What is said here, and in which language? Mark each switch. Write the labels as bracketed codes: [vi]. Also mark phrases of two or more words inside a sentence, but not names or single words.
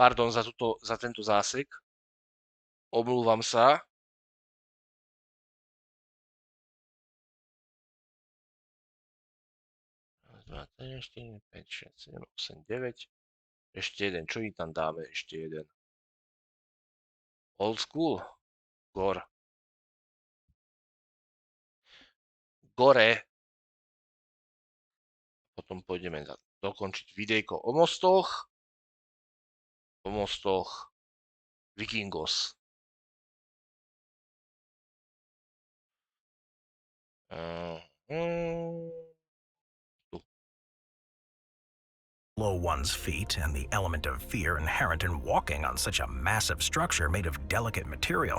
[sk] Pardon za tento zásek. Omlúvam sa. Dva, 3, 4, 5, 6, 7, 8, 9. Ešte jeden. Čo im tam dáme? Ešte jeden. [en] Old school. Gore. [sk] Potom pôjdeme dokončiť videjko o mostoch. Vikingos. [en] Below one's feet and the element of fear inherent in walking on such a massive structure made of delicate material.